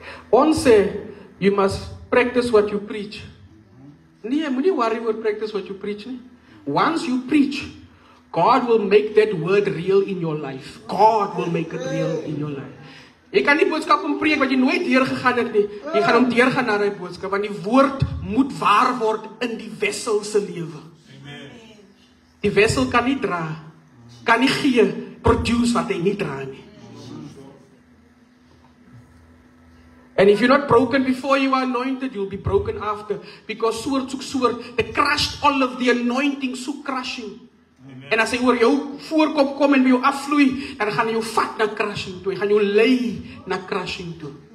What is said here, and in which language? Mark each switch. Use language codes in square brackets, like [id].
[af] Ons sê, [en] you must practice what you preach. [af] Nee, moenie worry oor [en] practice what you preach [af] nie. [en] Once you preach, God will make that word real in your life. God will make it real in your life. [af] Jy kan nie boodskap preek wat jy nooit deurgegaan het nie. Jy gaan hom deurgaan na die boodskap, want die woord moet waar word in die wessel se lewe. Die wessel kan nie dra, kan nie gee, produce wat hy nie dra nie. [en] And if you're not broken before you are anointed, you'll be broken after. Because [af] soort soek soort, [en] the crushed olive, the anointing soek crushing. [af] En as hy oor jou voorkop kom en by jou afvloei, dan gaan hy jou vat na crushing toe. Hy gaan jou lei na crushing toe.